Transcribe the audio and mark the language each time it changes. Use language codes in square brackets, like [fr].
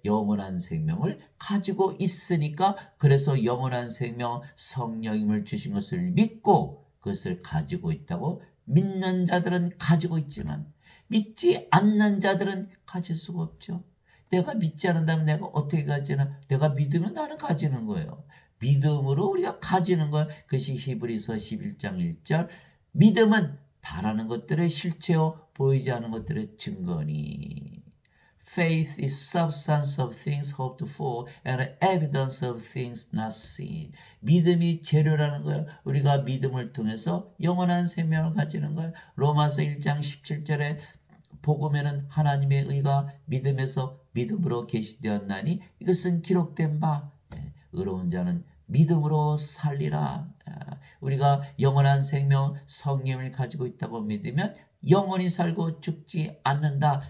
[ko] 영원한 생명을 가지고 있으니까. 그래서 영원한 생명 성령님을 주신 것을 믿고 그것을 가지고 있다고 믿는 자들은 가지고 있지만 믿지 않는 자들은 가질 수가 없죠. 내가 믿지 않는다면 내가 어떻게 가지나? 내가 믿으면 나는 가지는 거예요. 믿음으로 우리가 가지는 거예요. 그것이 히브리서 11장 1절. 믿음은 바라는 것들의 실체요 보이지 않는 것들의 증거니. [en] Faith is substance of things hoped for and evidence of things not seen. [ko] 믿음이 재료라는 거예요. 우리가 믿음을 통해서 영원한 생명을 가지는 거예요. 로마서 1장 17절에 복음에는 하나님의 의가 믿음에서 믿음으로 계시되었나니 이것은 기록된 바. 의로운 자는 믿음으로 살리라. 우리가 영원한 생명 성령을 가지고 있다고 믿으면 영원히 살고 죽지 않는다.